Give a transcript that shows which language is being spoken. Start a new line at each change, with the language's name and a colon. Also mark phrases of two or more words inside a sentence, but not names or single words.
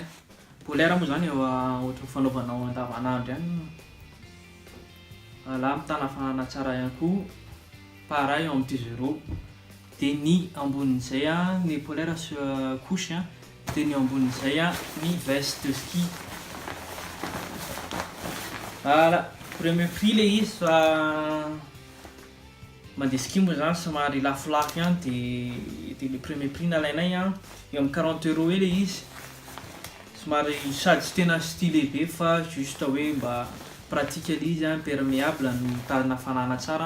Malagasy: Polaire moa zany ohatran'ny fanaovanao andavanandro ihany. Voilà, mitana hafanana tsara ihany koa, pareil eo amin'ny 10€. Dia ny ambonin'izay ny
French: polaire couche
Malagasy: dia ny ambonin'izay ny
French: veste de ski. Voilà, premier prix le
Malagasy: izy fa mandeha ski moa zany somary lafolafo ihany dia
French: le premier prix
Malagasy: nalainay eo amin'ny 40€ le izy. Somary sady tsy tena stylé be fa juste hoe mba
French: pratique le
Malagasy: izy perméable no mitazona hafanana tsara.